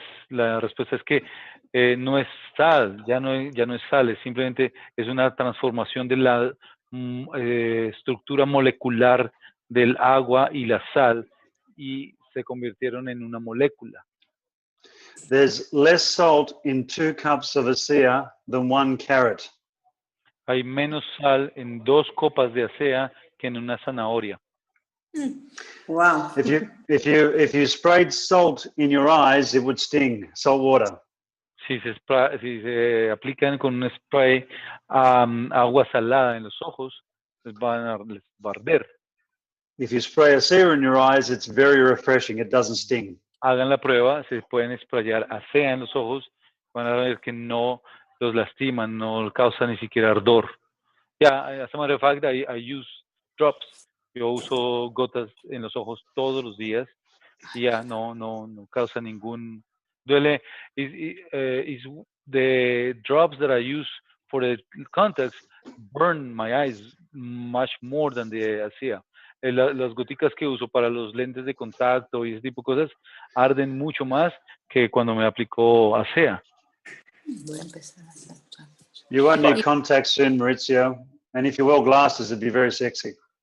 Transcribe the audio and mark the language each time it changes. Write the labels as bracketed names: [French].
[Spanish] La respuesta es que no es sal, ya no es sal, simplemente es una transformación de la estructura molecular del agua y la sal y se convirtieron en una molécula. [English] There's less salt in 2 cups of ASEA than 1 carrot. [Spanish] Hay menos sal en 2 copas de ASEA que en una zanahoria. [English] Wow. If you sprayed salt in your eyes, it would sting. Salt water. [Spanish] Si se aplican con un spray agua salada en los ojos, les va a arder. [English] If you spray ASEA in your eyes, it's very refreshing. It doesn't sting. [Spanish] Hagan la prueba, se pueden sprayar ASEA en los ojos, van a ver que no los lastiman, no causa ni siquiera ardor. [English] As a matter of fact, I use drops. [Spanish] Yo uso gotas en los ojos todos los días y no causa ningún duele. [English] Is the drops that I use for the contacts burn my eyes much more than the ASEA. [Spanish] Las goticas que uso para los lentes de contacto y ese tipo de cosas arden mucho más que cuando me aplicó ASEA. [English] You won't need contacts soon, Maurizio. And if you wear glasses, it'd be very sexy.